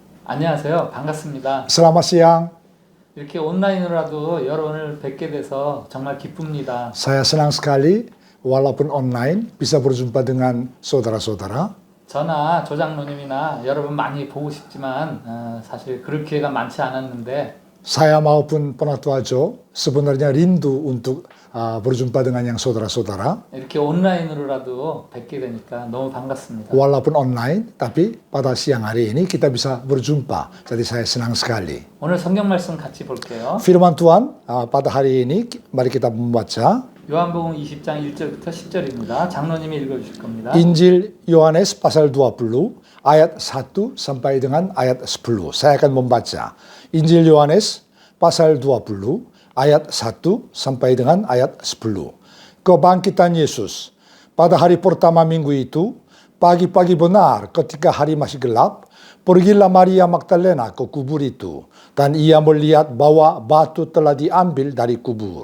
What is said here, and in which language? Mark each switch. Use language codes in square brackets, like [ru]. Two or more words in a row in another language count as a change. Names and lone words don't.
[ko] 안녕하세요. 반갑습니다. [id] Selamat siang. [ko] 이렇게 온라인으로라도 여러분을 뵙게 돼서 정말 기쁩니다. [id] Saya senang sekali walaupun online bisa berjumpa dengan saudara-saudara. [ko] 저나 조장로님이나 여러분 많이 보고 싶지만 사실 그럴 기회가 많지 않았는데 [id] Saya maupun Penatua Jo sebenarnya rindu untuk berjumpa dengan yang saudara-saudara. [ko] 이렇게 온라인으로라도 뵙게 되니까 너무 반갑습니다. [id] Walaupun online, tapi pada siang hari ini kita bisa berjumpa. Jadi saya senang sekali. [ko] 오늘 성경 말씀 같이 볼게요. [id] Firman Tuhan pada hari ini mari kita membaca [ko] 요한복음 20장 1절부터 10절입니다. 장로님이 읽어주실 겁니다. [id] Injil Yohanes pasal 20 ayat 1 sampai dengan ayat 10. Saya akan membaca Injil Yohanes pasal 20 ayat 1 sampai dengan ayat 10. Kebangkitan Yesus. Pada hari pertama minggu itu, pagi-pagi benar ketika hari masih gelap, pergilah Maria Magdalena ke kubur itu, dan ia melihat bahwa batu telah diambil dari kubur.